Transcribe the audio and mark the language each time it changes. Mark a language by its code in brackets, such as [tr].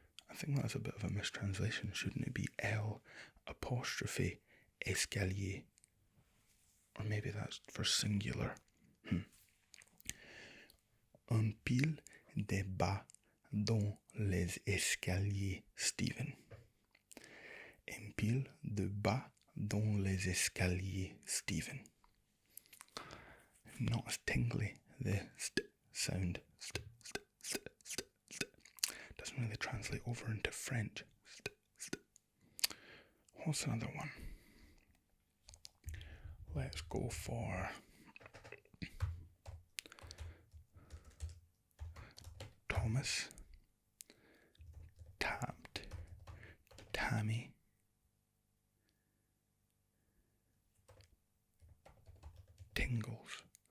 [en] I think that's a bit of a mistranslation. Shouldn't it be L apostrophe escalier? Or maybe that's for singular. [fr] Un pile de bas dans les escaliers, Stephen. Un pile de bas dans les escaliers, Stephen. [en] Not as tingly, the st sound. Doesn't really translate over into French. What's another one? Let's go for Thomas tapped Tammy Tingles.